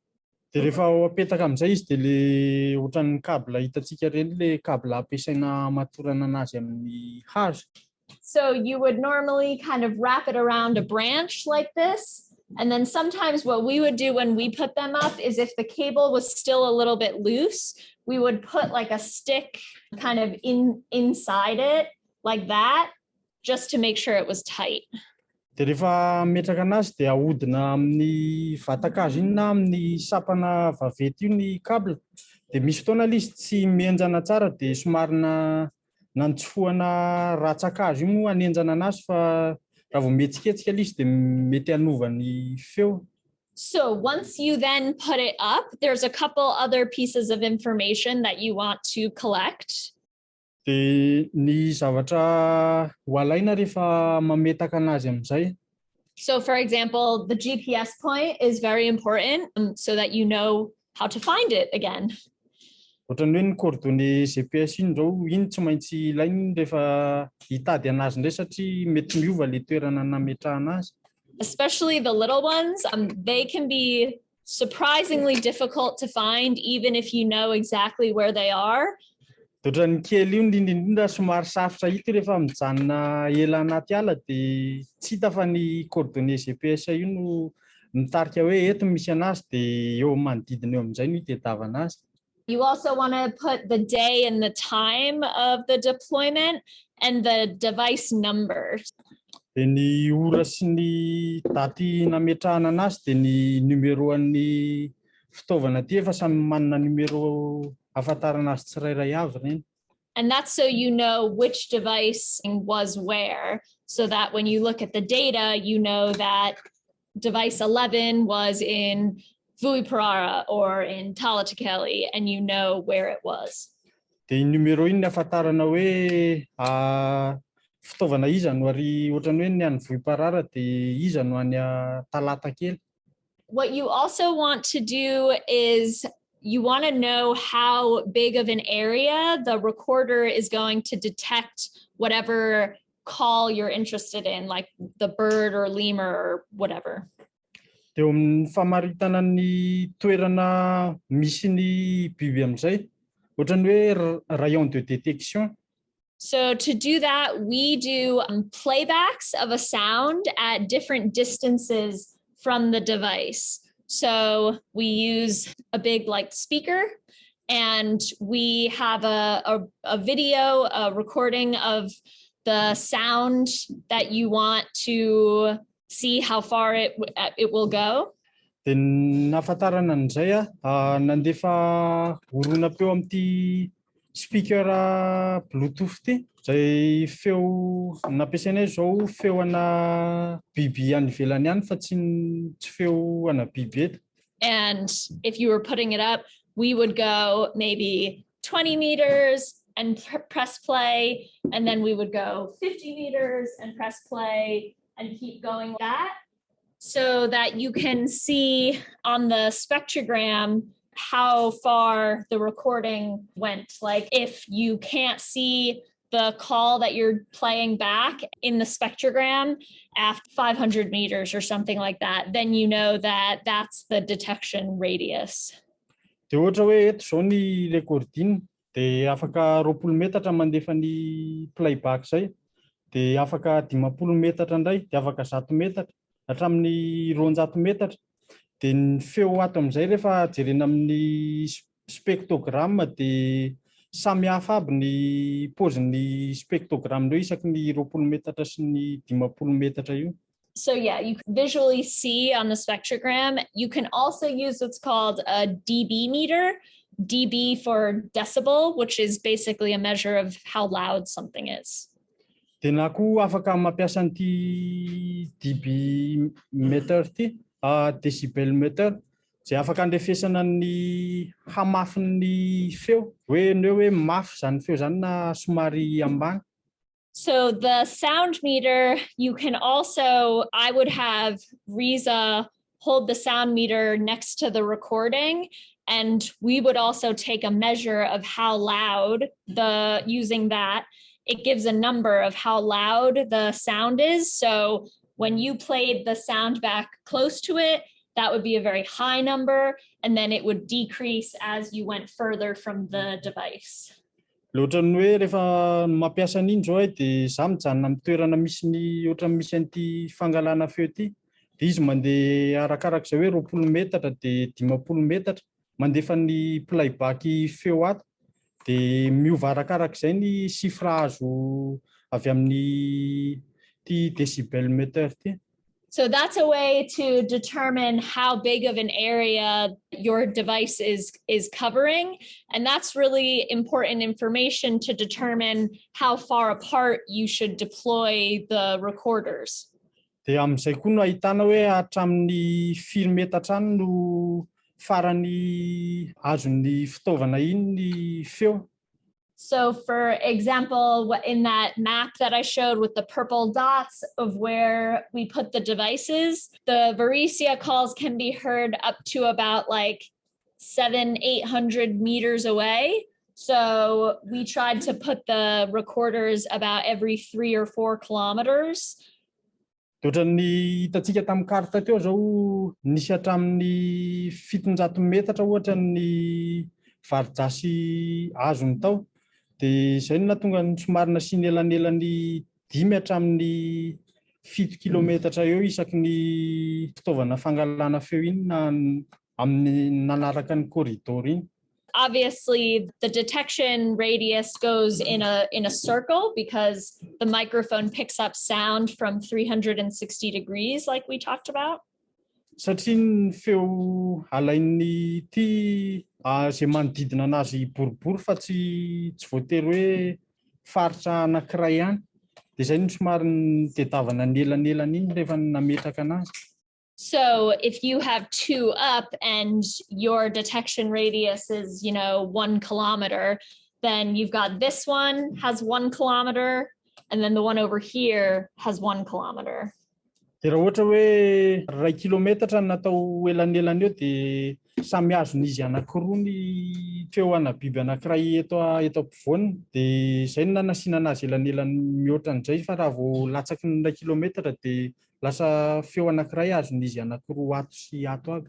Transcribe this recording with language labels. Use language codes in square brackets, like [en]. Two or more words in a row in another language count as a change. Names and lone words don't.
[mg] Dia rehefa apetaka amin'izay izy dia le ohatran'ny kabla hitantsika ireny le kabla ampiasaina matorana anazy amin'ny hazo. [en] So you would normally kind of wrap it around a branch like this. And then sometimes what we would do when we put them up is if the cable was still a little bit loose, we would put like a stick kind of inside it like that, just to make sure it was tight. [mg] Dia rehefa metraka anazy dia ahodina amin'ny vatakazo iny na amin'ny sapana vaventy io ny kabla. Dia misy fotoana izy tsy mienjana tsara dia somary nantsofohana ratsakazo io moa hanenjana anazy fa raha vao mihetsiketsika izy dia mety hanova ny feo. [en] So once you then put it up, there's a couple other pieces of information that you want to collect. [mg] Dia ny zavatra ho alaina rehefa mametaka anazy amin'izay. [en] So for example, the GPS point is very important so that you know how to find it again. [mg] Ohatran'ny hoe ny [fr] coordonnées GPS [mg] iny zao iny tsy maintsy ilaina rehefa hitady anazy indray satria mety miova le toerana nametrahana azy. [en] Especially the little ones, they can be surprisingly difficult to find even if you know exactly where they are. [mg] Ohatran'ny kely io indrindra somary safotra hita rehefa mijanona ela anaty ala dia tsy hita fa ny [fr] coordonnées GPS [mg] io no mitarika hoe eto misy anazy dia eo manodidina eo amin'izay no hitadiavana azy. [en] You also want to put the day and the time of the deployment and the device number. [mg] Dia ny ora sy ny daty nametrahana anazy dia ny numéro-an'ny fitaovana ty efa samy manana numéro ahafantarana azy tsirairay avy reny. [en] And that's so you know which device was where, so that when you look at the data, you know that device 11 was in Vuiparara or in Talatakeli, and you know where it was. [mg] Dia numéro iny ahafantarana hoe fitaovana iza no ary ohatran'ny hoe ny any Vuiparara dia iza no any Talatakely. [en] What you also want to do is you want to know how big of an area the recorder is going to detect whatever call you're interested in, like the bird or lemur or whatever. [mg] Dia amin'ny famaritana ny toerana misy ny biby amin'izay, ohatran'ny hoe [fr] rayon de détection. [en] So to do that, we do playbacks of a sound at different distances from the device. So we use a big like speaker, and we have a video, a recording of the sound that you want to see how far it will go. [mg] Dia nahafantarana an'izay nandefa oronam-peo amin'ity [en] speaker bluetooth [mg] ity, izay feo nampiasainay izao feo ana biby any ivelany ihany fa tsy feo ana biby eto. [en] And if you were putting it up, we would go maybe 20 meters and press play, and then we would go 50 meters and press play and keep going like that, so that you can see on the spectrogram how far the recording went. Like if you can't see the call that you're playing back in the spectrogram after 500 meters or something like that, then you know that that's the detection radius. [mg] Dia ohatra hoe eto izao ny recording dia afaka 20 metatra mandefa ny playback zay, dia afaka 50 metatra indray, dia afaka 100 metatra hatramin'ny 200 metatra. Dia ny feo ato amin'izay rehefa jerena amin'ny spectrogramme dia samy hafa aby ny paozin'ny spectrogramme ireo isaky ny 20 metatra sy ny 50 metatra io. [en] So yeah, you can visually see on the spectrogram. You can also use what's called a dB meter, dB for decibel, which is basically a measure of how loud something is. [mg] Dia na koa afaka mampiasa an'ity [en] dB meter [mg] ity, [en] decibel meter, [mg] izay afaka andrefesana ny hamafin'ny feo, hoe ny hoe mafy zany feo zany na somary ambany. [en] So the sound meter, you can also, I would have Riza hold the sound meter next to the recording, and we would also take a measure of how loud using that. It gives a number of how loud the sound is. So when you played the sound back close to it, that would be a very high number, and then it would decrease as you went further from the device. [mg] Loatra ny hoe rehefa mampiasa an'iny zao dia izaho mijanona amin'ny toerana misy ny ohatra misy an'ity fangalana feo ity, dia izy mandeha arakarak'izay hoe 20 metatra dia 50 metatra mandefa ny playback feo ato, dia miova arakarak'izay ny chiffre azo avy amin'ny [en] decibel meter [mg] ity. [en] So that's a way to determine how big of an area your device is covering. And that's really important information to determine how far apart you should deploy the recorders. [mg] Dia amin'izay koa no ahitana hoe hatramin'ny 4 metatra any no farany azon'ny fitaovana iny ny feo. [en] So for example, in that map that I showed with the purple dots of where we put the devices, the Varisia calls can be heard up to about like 700-800 meters away. So we tried to put the recorders about every 3 or 4 kilometers. [mg] Ohatran'ny hitantsika tamin'ny karta teo zao nisy hatramin'ny 700 metatra ohatra ny varidrasy azony tao. Dia izay no nahatonga ny somary nasiany elanelan'ny 5 hatramin'ny 7 kilometatra eo isaky ny fitaovana fangalana feo iny na amin'ny nanaraka ny corridor iny. [en] Obviously, the detection radius goes in a circle because the microphone picks up sound from 360 degrees, like we talked about. [mg] Satria ny feo alain'ny ity izay manodidina anazy boribory fa tsy voatery hoe faritra anankiray ihany. Dia izay no somary tediavana ny elanelany iny rehefa nametraka anazy. [en] So if you have 2 up and your detection radius is, 1 kilometer, then you've got this one has 1 kilometer, and then the one over here has 1 kilometer. [mg] Dia raha ohatra hoe 2 kilometatra no natao elanelany eo dia samy azon'izy anankiroa ny feo ana biby anankiray eto ampovoany, dia izay no nanasiana anazy elanelany mihoatra an'izay, fa raha vao latsaky ny 2 kilometatra dia lasa feo anankiray azon'izy anankiroa ato sy ato aby.